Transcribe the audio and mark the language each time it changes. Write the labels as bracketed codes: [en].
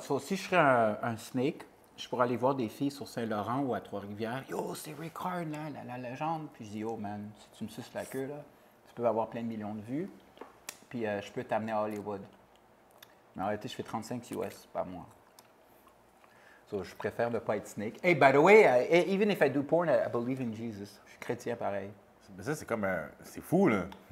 [fr] So, si je serais un snake, je pourrais aller voir des filles sur Saint-Laurent ou à Trois-Rivières. Yo, c'est Rick Hard, là, la légende. Puis je dis, yo, man, si tu me suces la queue, là, tu peux avoir plein de millions de vues. Puis je peux t'amener à Hollywood. Mais en réalité, je fais 35 US par mois. So, je préfère ne pas être snake. [en] Hey, by the way, even if I do porn, I believe in Jesus. [fr] Je suis chrétien pareil. Mais ça, c'est comme c'est fou, là.